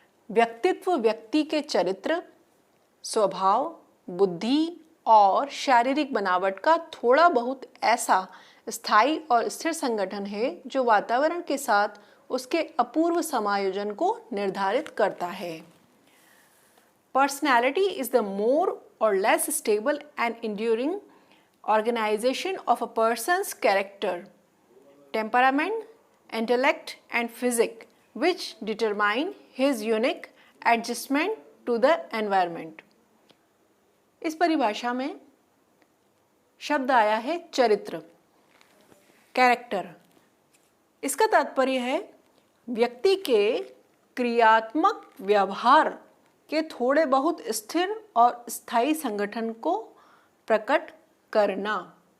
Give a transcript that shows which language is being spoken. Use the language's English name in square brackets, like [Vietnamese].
[Hindi] व्यक्तित्व व्यक्ति के चरित्र, स्वभाव, बुद्धि और शारीरिक बनावट का थोड़ा बहुत ऐसा स्थायी और स्थिर संगठन है जो वातावरण के साथ उसके अपूर्व समायोजन को निर्धारित करता है। [English] Personality is the more or less stable and enduring organization of a person's character, temperament, intellect and physique which determine his unique adjustment to the environment. [Hindi] इस परिभाषा में शब्द आया है चरित्र, कैरेक्टर। इसका तात्पर्य है व्यक्ति के क्रियात्मक व्यवहार के थोड़े बहुत स्थिर और स्थायी संगठन को प्रकट करना।